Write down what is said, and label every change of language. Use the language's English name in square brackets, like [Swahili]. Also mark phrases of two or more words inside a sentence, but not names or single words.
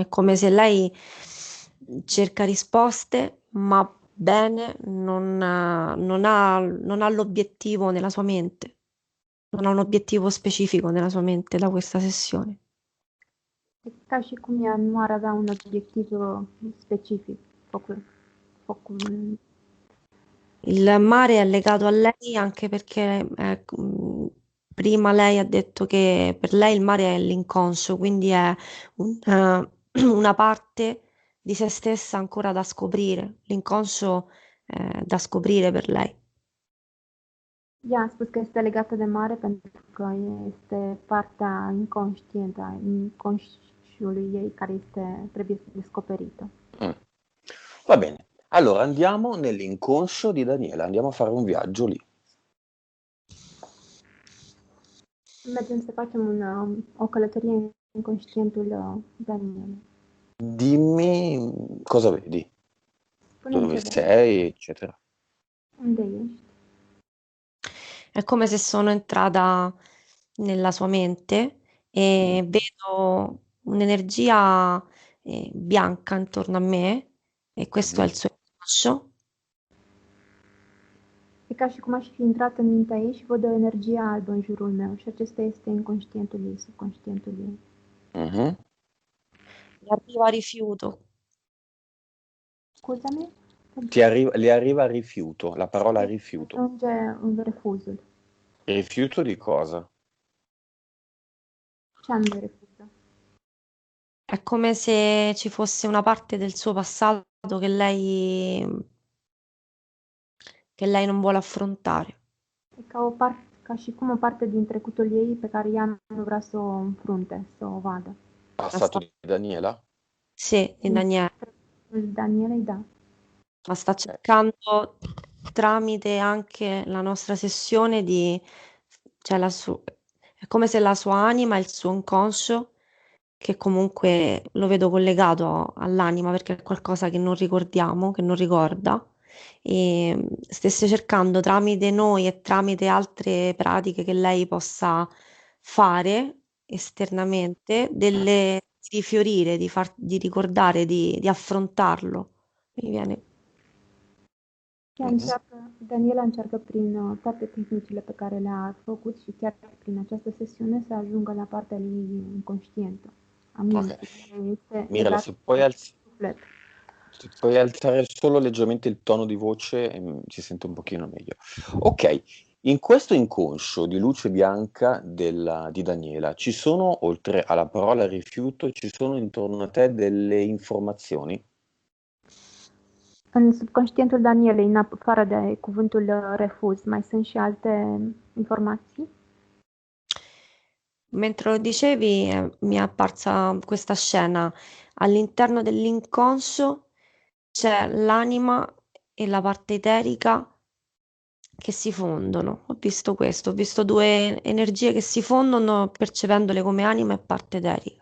[Italian] È come se lei cerca risposte, ma bene non ha l'obiettivo nella sua mente. Non ha un obiettivo specifico nella sua mente da questa sessione. [Romanian] E ca și cum ea nu ar avea un obiectiv specific [Italian] Il mare è legato a lei anche perché prima lei ha detto che per lei il mare è l'inconscio, quindi è una parte di se stessa ancora da scoprire. L'inconscio è da scoprire per lei. [Romanian] Ea a spus că este legată de mare pentru că este partea inconștientă a inconsciului ei care trebuie descoperită. [Italian] Va bene. Allora andiamo nell'inconscio di Daniela, andiamo a fare un viaggio lì. [Romanian] Mergem să facem o călătorie în inconștientul Danielei. [Italian] Dimmi cosa vedi, [Romanian] Spune-mi [Italian] dove [Romanian] ce vedi. [Italian] sei, eccetera. [Romanian] Unde ești? [Italian] È come se sono entrata nella sua mente e vedo un'energia bianca intorno a me e questo è il suo inconscio. [Romanian] E ca și cum aș fi intrat în mintea ei și văd o energie albă în jurul meu și acesta este inconștientul ei, subconștientul ei. Mhm. [Italian] Mi arriva rifiuto. [Romanian] Scuzami? [Italian] Le arriva rifiuto, la parola rifiuto. [Romanian] Ajunge în refuzul. [Italian] Rifiuto di cosa? [Romanian] Ce anume refuză? [Italian] È come se ci fosse una parte del suo passato che lei non vuole affrontare. [Romanian] E ca și cum o parte din trecutul ei pe care ea nu vrea să o înfrunte, să o vadă. [Italian] Passato di Daniela? Sì, di Daniele. [Romanian] Danielei, da. [Italian] Ma sta cercando tramite anche la nostra sessione cioè è come se la sua anima e il suo inconscio, che comunque lo vedo collegato all'anima perché è qualcosa che non ricordiamo, che non ricorda, e stesse cercando tramite noi e tramite altre pratiche che lei possa fare esternamente, di fiorire, di ricordare, di affrontarlo. Mi viene. Mhm. [Romanian] Daniela încearcă prin toate tehnicile pe care le-a făcut și chiar prin această sesiune să ajungă la partea ei inconștientă, a Ok. minții, care este [Italian] Mirela, [Romanian] legată de suflet. [Italian] se puoi alzare solo leggermente il tono di voce, si sente un pochino meglio. Ok, in questo inconscio di luce bianca di Daniela, ci sono, oltre alla parola rifiuto, ci sono intorno a te delle informazioni? [Romanian] În subconștientul Danielei, în afară de cuvântul refuz, mai sunt și alte informații? [Italian] Mentre lo dicevi, mi è apparsa questa scena. All'interno dell'inconscio c'è l'anima e la parte eterica che si fondono. Ho visto questo, ho visto due energie che si fondono percependole come anima e parte eterica.